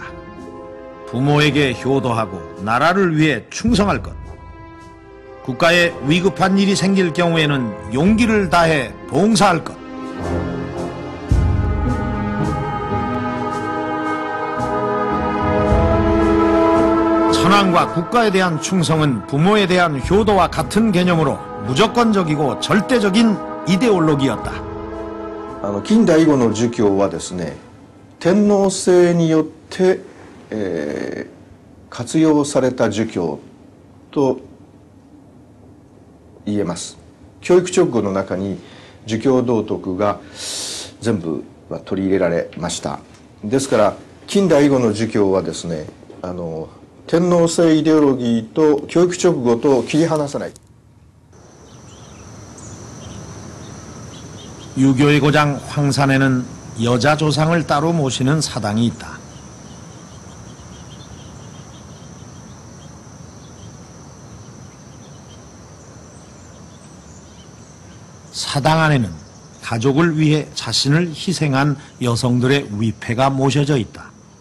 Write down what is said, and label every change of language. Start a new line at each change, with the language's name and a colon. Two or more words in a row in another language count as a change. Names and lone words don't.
Korean: 부모에게 효도하고 나라를 위해 충성할 것, 국가에 위급한 일이 생길 경우에는 용기를 다해 봉사할 것. 천황과 국가에 대한 충성은 부모에 대한 효도와 같은 개념으로 무조건적이고 절대적인 이데올로기였다.
Japanese: 近代以後の儒教はですね、天皇制によって、活用された儒教と言えます。教育直後の中に儒教道徳が全部取り入れられました。ですから近代以後の儒教はですね、天皇制イデオロギーと教育直後と切り離さない。
Korean: 유교의 고장 황산에는 여자 조상을 따로 모시는 사당이 있다. 사당 안에는 가족을 위해 자신을 희생한 여성들의 위패가 모셔져 있다.